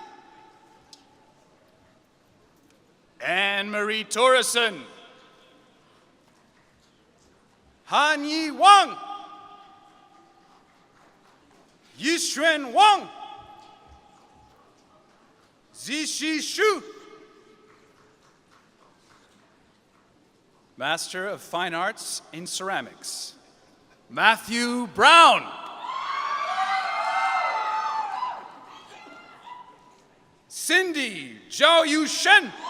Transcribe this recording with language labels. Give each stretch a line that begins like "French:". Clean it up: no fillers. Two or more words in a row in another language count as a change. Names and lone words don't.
English: Anne-Marie Torreson. Han Yi Wang. Yixuan Wang. Zishi Shu. Master of Fine Arts in Ceramics, Matthew Brown. Cindy Zhao Yu Shen.